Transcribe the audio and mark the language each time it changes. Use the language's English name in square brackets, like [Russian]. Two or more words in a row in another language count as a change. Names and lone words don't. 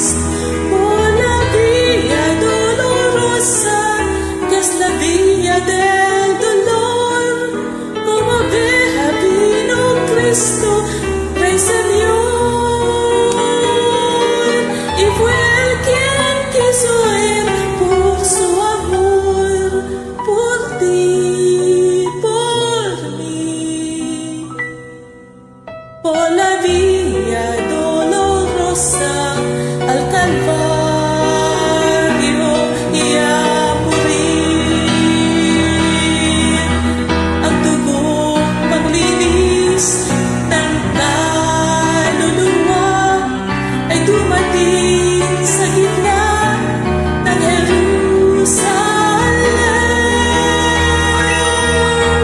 [Spanish] Por la Via Dolorosa, que es la vía del dolor, como oveja vino Cristo, Rey Señor, y fue Él quien quiso ir por su amor, por ti, por mí. Por la Via Dolorosa al Calvario y a morir. [Filipino] Ang dugong paglinis ng kaluluwa ay dumating sa gitna ng Jerusalem.